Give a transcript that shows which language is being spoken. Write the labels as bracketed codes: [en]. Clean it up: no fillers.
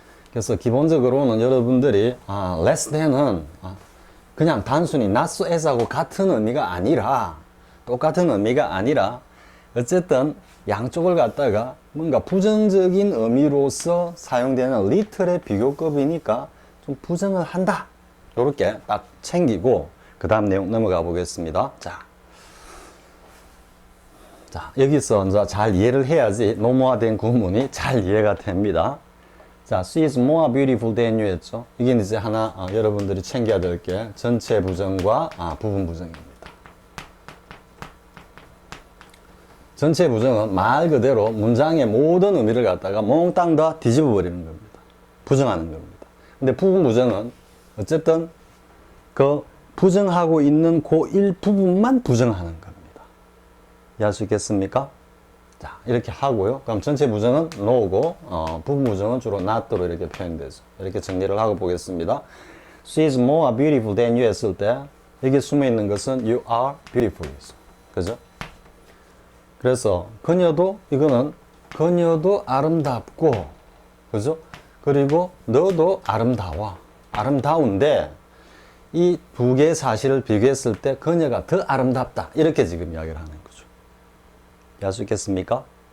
[ko] 그래서 기본적으로는 여러분들이, less than은 그냥 단순히 not so as하고 같은 의미가 아니라, 똑같은 의미가 아니라, 어쨌든 양쪽을 갖다가 뭔가 부정적인 의미로서 사용되는 little의 비교급이니까 좀 부정을 한다. 요렇게 딱 챙기고, 그 다음 내용 넘어가 보겠습니다. 자, 여기서 이제 잘 이해를 해야지 노모화된 구문이 잘 이해가 됩니다. 자, [en] she is more beautiful than you [ko] 했죠. 이게 이제 하나 여러분들이 챙겨야 될 게 전체 부정과 부분 부정입니다. 전체 부정은 말 그대로 문장의 모든 의미를 갖다가 몽땅 다 뒤집어 버리는 겁니다. 부정하는 겁니다. 근데 부분 부정은 어쨌든 그 부정하고 있는 그 일부분만 부정하는 겁니다. 이해할 수 있겠습니까? 자, 이렇게 하고요. 그럼 전체 부정은 no고, 부분 부정은 주로 not로 이렇게 표현되죠. 이렇게 정리를 하고 보겠습니다. [en] She is more beautiful than you [ko] 했을 때, 여기 숨어 있는 것은 [en] you are beautiful. [ko] 그죠? 그래서, 이거는, 그녀도 아름답고, 그죠? 그리고 너도 아름다워. 아름다운데, 이 두 개의 사실을 비교했을 때, 그녀가 더 아름답다. 이렇게 지금 이야기를 하는 거죠. 이해할 수 있겠습니까?